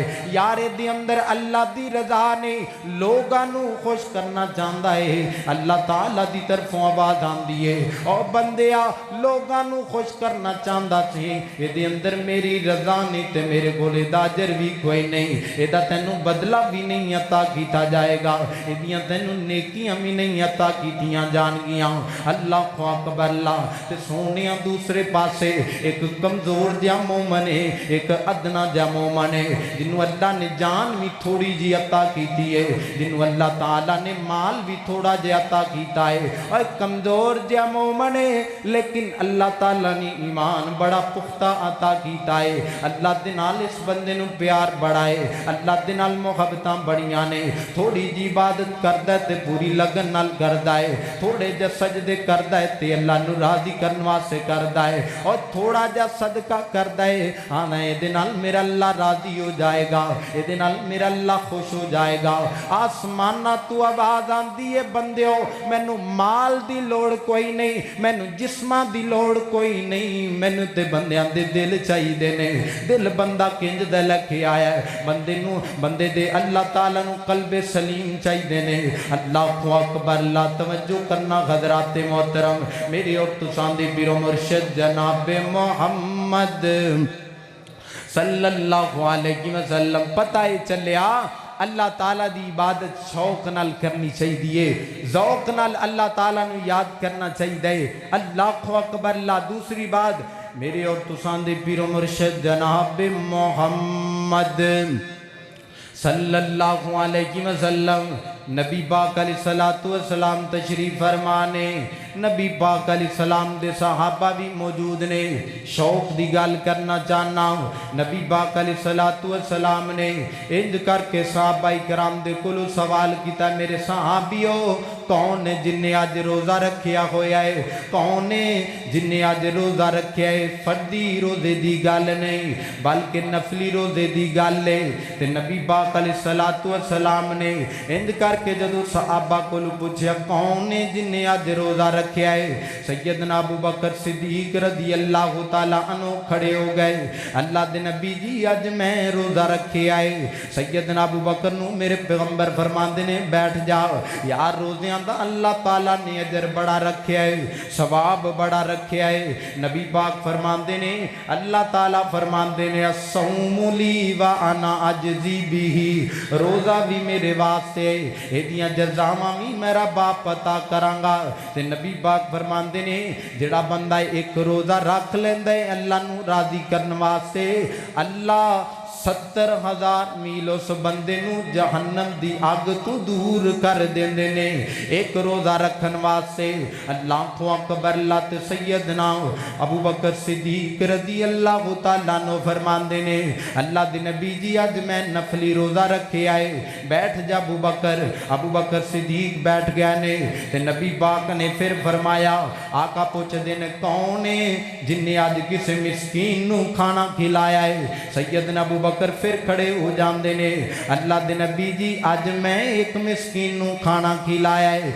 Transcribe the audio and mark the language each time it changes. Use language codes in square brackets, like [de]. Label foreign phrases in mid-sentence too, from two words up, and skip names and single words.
[pa] یار دے اندر اللہ دی رضا نے لوکاں نوں خوش کرنا چاہندا اے، اللہ تعالیٰ دی طرفوں آواز آندی اے اور بندیا لوکاں نوں خوش کرنا چاہندا سی، ایہدے اندر میری رضا نہیں تے میرے کول ایہدا اجر وی کوئی نہیں، ایہدا تینوں بدلہ وی نہیں عطا کیتا جائے گا، ایہدیاں تینوں نیکیاں وی نہیں عطا کیتیاں جانگیاں. [ar] اللہ اکبر. [pa] اللہ تے سوہنیا دوجے پاسے اک کمزور جیہا مومن اے، اک ادنیٰ جیہا مومن اے، جنہوں اللہ نے جان وی تھوڑی جئی عطا کی اے، جنہوں اللہ تعالیٰ نے مال وی تھوڑا جیہا عطا کیا اے، اور کمزور جیہا مومن اے، لیکن اللہ تعالیٰ نے ایمان بڑا پختہ عطا کیا اے. اللہ دے نال اس بندے نوں پیار بڑا اے، اللہ دے نال محبتاں بڑیاں نے، تھوڑی جئی عبادت کردا اے تے پوری لگن نال کردا اے، تھوڑے جئے سجدے کردا اے تے اللہ نوں راضی کرن واسطے کردا اے، اور تھوڑا جیہا صدقہ کردا اے، ہاں ایہدے نال میرا اللہ راضی ہو جائے گا، ایہدے نال میرا اللہ خوش ہو جائے گا. اسماناں توں آواز آندی اے بندیو مینوں مال دی لوڑ کوئی نہیں، مینوں جسماں دی لوڑ کوئی نہیں، مینوں تے بندیاں دے دل چاہیدے نے. دل بندا کنج دا لکھے آیا اے، بندے نوں بندے دے اللہ تعالیٰ نوں قلبِ سلیم چاہیدے نے. [ar] اللہ اکبر. [pa] اللہ توجہ کرنا حضرات محترم, میری اور تُساں دے پیر و مرشد جناب محمد [ar] صلی اللہ علیہ وسلم [pa] پتہ ای چلیا اللہ تعالیٰ دی عبادت شوق نال کرنی چاہیدی، ذوق نال اللہ تعالیٰ نوں یاد کرنا چاہیدا. [ar] اللہ اکبر. [pa] اللہ دوجی گل میرے اور تُساں دے پیر و مرشد جناب محمد [ar] صلی اللہ علیہ وسلم [pa] نبی پاک [ar] علیہ الصلاۃ والسلام [pa] تشریف فرما نے، نبی پاک علیہ السلام دے صحابہ وی موجود نے. شوق دی گل کرنا چاہناں، نبی پاک [ar] علیہ الصلاۃ والسلام [pa] نے انج کر کے صحابہ کرام دے کولوں سوال کیتا، میرے صحابیو کون نے جنہاں اج روزہ رکھیا ہویا اے، کون نے جنہاں اج روزہ رکھیا اے، فرضی روزے دی گل نہیں بلکہ نفلی روزے دی گل اے. تے نبی پاک [ar] علیہ الصلاۃ والسلام [pa] نے انج کر کے جدوں صحابہ کولوں پچھیا کون نے جنہاں اج روزہ رکھیا اے. سیدنا ابو بکر صدیق [ar] رضی اللہ تعالیٰ عنہ [pa] کھڑے ہو گئے. اللہ دے نبی جی اج میں روزہ رکھیا اے. سیدنا ابو بکر نوں میرے پیغمبر فرماندے نے بیٹھ جا یار، روزیاں دا اللہ تعالیٰ نے اجر بڑا رکھیا اے، ثواب بڑا رکھیا اے. نبی پاک فرماندے نے اللہ تعالیٰ فرماندے نے [ar] الصوم لی وأنا أجزی بہ, [pa] روزہ وی میرے واسطے، ایہدیاں جزاواں وی میرا باپ پتہ کراں گا. تے نبی پاک فرماندے نے جیہڑا بندا اک روزہ رکھ لیندا اے اللہ نوں راضی کرن واسطے، اللہ 70,000 میل اس بندے نوں جہنم دی اگ توں دور کر دیندے نے اک روزہ رکھن واسطے. [ar] اللہ تو اکبر. [pa] اللہ تے سیدنا ابو بکر صدیق [ar] رضی اللہ تعالیٰ عنہ [pa] فرماندے نے اللہ دے نبی جی اج میں نفلی روزہ رکھیا اے، بیٹھ جا ابو بکر. ابو بکر صدیق بیٹھ گئے نے تے نبی پاک نے فیر فرمایا، آقا پچھدے نے کون اے جنہاں اج کسے مسکین نوں کھانا کھلایا اے. سیدنا ابو بکر فیر کھڑے ہو جاندے نے، اللہ دے نبی جی اج میں اک مسکین نوں کھانا کھلایا اے.